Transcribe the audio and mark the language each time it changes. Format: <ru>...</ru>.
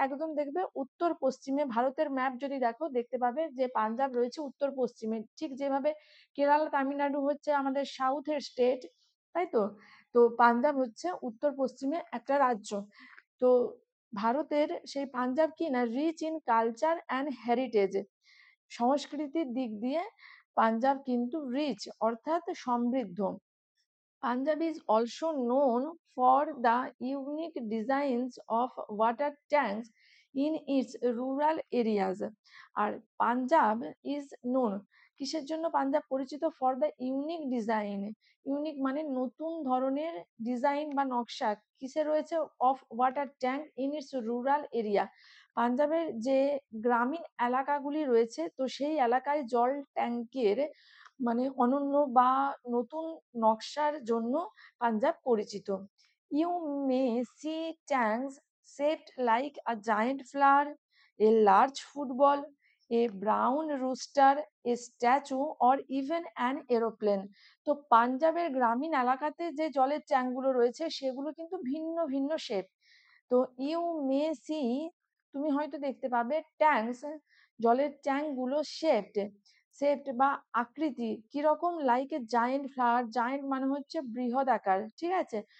<bn>একদম দেখবে উত্তর পশ্চিমে। ভারতের ম্যাপ যদি দেখো দেখতে পাবে যে পাঞ্জাব রয়েছে উত্তর পশ্চিমে, ঠিক যেভাবে কেরালা, তামিলনাড়ু হচ্ছে আমাদের সাউথের স্টেট, তাই তো? তো পাঞ্জাব হচ্ছে উত্তর পশ্চিমে একটা রাজ্য। তো ভারতের সেই পাঞ্জাব কি না,</bn> <en>Rich in culture and heritage.</en> <bn>সংস্কৃতির দিক দিয়ে পাঞ্জাব কিন্তু রিচ, অর্থাৎ সমৃদ্ধ।</bn> <en>Punjab is also known for the unique designs of water tanks in its rural areas.</en> <bn>আর Punjab is known, কিসের জন্য পাঞ্জাব পরিচিত?</bn> <en>For the unique design.</en> <bn>Unique মানে নতুন ধরনের ডিজাইন বা নকশা কিসে রয়েছে?</bn> <en>Of water tank in its rural area.</en> <bn>পাঞ্জাবের যে গ্রামীণ এলাকাগুলি রয়েছে, তো সেই এলাকায় জল ট্যাঙ্কের মানে অনন্য বা নতুন নকশার জন্য পাঞ্জাব পরিচিত।</bn> <en>You may see tanks shaped like a giant flower, a large football, a brown rooster, a statue or even an aeroplane.</en> <bn>তো পাঞ্জাবের গ্রামীণ এলাকাতে যে জলের ট্যাঙ্কগুলো রয়েছে সেগুলো কিন্তু ভিন্ন ভিন্ন শেপ। তো</bn> <en>you may see,</en> <bn>তুমি হয়তো দেখতে পাবে ট্যাঙ্কস, জলের ট্যাঙ্কগুলো শেপড বা আকৃতি কিরকম?</bn> <en>Like a giant flower.</en> <bn>Giant মানে হচ্ছে বৃহৎ আকার, ঠিক আছে?</bn>